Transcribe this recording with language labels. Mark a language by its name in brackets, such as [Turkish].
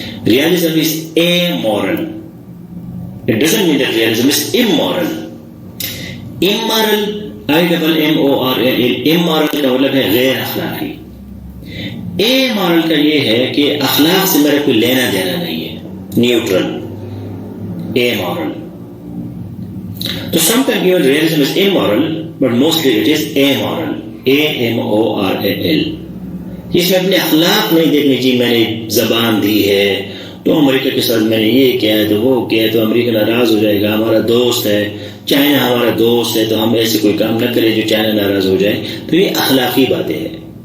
[English] Realism is amoral. It doesn't mean that realism is immoral. [Urdu] Immoral, I-M-M-O-R-A-L, immoral کا مطلب ہے غیر اخلاقی. amoral کا یہ ہے کہ اخلاق سے میرا کوئی لینا دینا نہیں ہے, neutral. [English] amoral. So sometimes even realism is immoral, but mostly it is amoral. A-M-O-R-A-L. [Urdu] اس میں اپنے اخلاق نہیں دیکھنے, جی میں نے زبان دی ہے تو امریکہ کے ساتھ میں نے یہ کیا ہے تو وہ کیا ہے تو امریکہ ناراض ہو جائے گا, ہمارا دوست ہے, چائنا ہمارا دوست ہے تو ہم ایسے کوئی کام نہ کریں جو چائنا ناراض ہو جائے. تو یہ اخلاقی باتیں ہیں.